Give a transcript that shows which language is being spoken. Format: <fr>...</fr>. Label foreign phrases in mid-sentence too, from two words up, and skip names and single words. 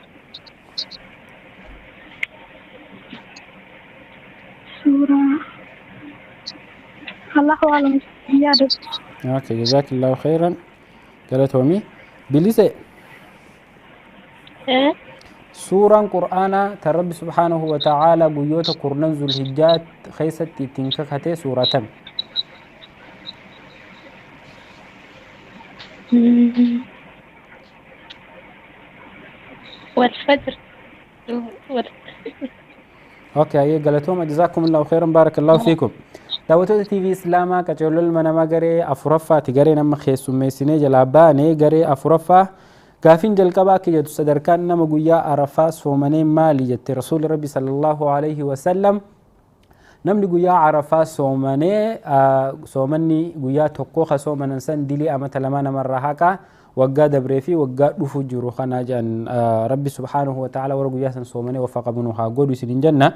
<om>Suuraa</om> <ar>الله أعلم</ar> <om>yaadatu.</om> <ar>Okay, جزاك الله خيرا.</ar> <om>Galatoomii. Bilise suuraan Qur'aanaa tan Rabbi</om> <ar>سبحانه وتعالى</ar> <om>guyyoota kurnan zulhijjaa keessatti ittiin kakate suuratan.</om> <ar>والفجر Okay, galatooma جزاكم الله خيرا بارك الله فيكم.</ar> <om>Daawwattoota TV Islaamaa qacolol manamaa garee afuraffaati. Garee nama keessummeessinee jalaa baane garee afuraffaa gaafin jalqabaa akka jettu sadarkaan nama guyyaa Arafaa soomanee maali jette Rasuulli Rabbi</om> <ar>صلى الله عليه وسلم.</ar> <om>Namni guyyaa Arafaa soomanni guyyaa tokkoo ka soomanan san dilii amata lama namarraa haqaa waggaa dabree fi waggaa dhufu jiru kana jedhan Rabbi</om> <ar>سبحانه وتعالى</ar> <om>warra guyyaa san soomanii waffaqamnu haa godhu isin jenna.</om>